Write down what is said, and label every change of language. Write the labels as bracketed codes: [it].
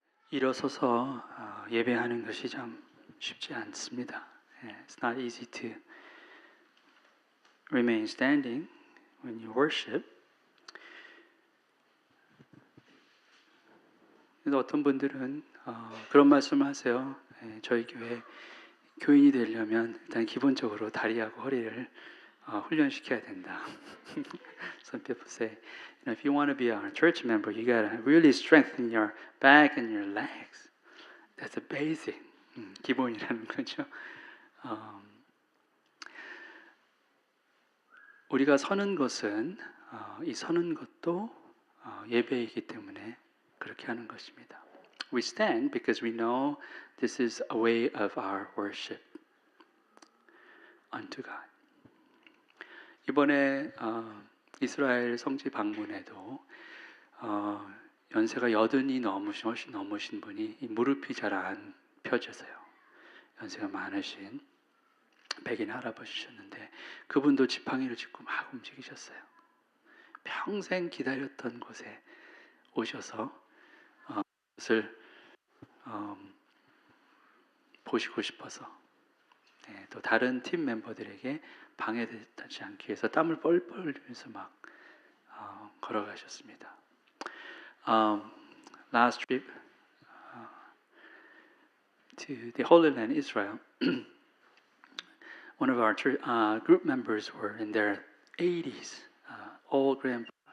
[ko] 일어서서 예배하는 것이 참 쉽지 않습니다. [en] It's not easy to remain standing when you worship. [ko] 그래서 어떤 분들은 그런 말씀을 하세요. 저희 교회 교인이 되려면 일단 기본적으로 다리하고 허리를 훈련시켜야 된다. [en] Some people say, if you want to be a church member, you gotta really strengthen your back and your legs. That's a basic, [ko] 기본이라는 거죠. 우리가 서는 것은 이 서는 것도 예배이기 때문에 그렇게 하는 것입니다. [en] We stand because we know this is a way of our worship unto God. [ko] 이번에 이스라엘 성지 방문에도 연세가 80이 넘으신 분이 무릎이 잘 안 펴져서요. 연세가 많으신 백인 할아버지셨는데 그분도 지팡이를 짚고 막 움직이셨어요. 평생 기다렸던 곳에 오셔서 그것을 보시고 싶어서 또 다른 팀 멤버들에게 방해되지 않기 위해서 땀을 뻘뻘 흘리면서 막 걸어가셨습니다. [en] Last trip to the Holy Land, Israel, one of our group members were in their 80s, old grandpa.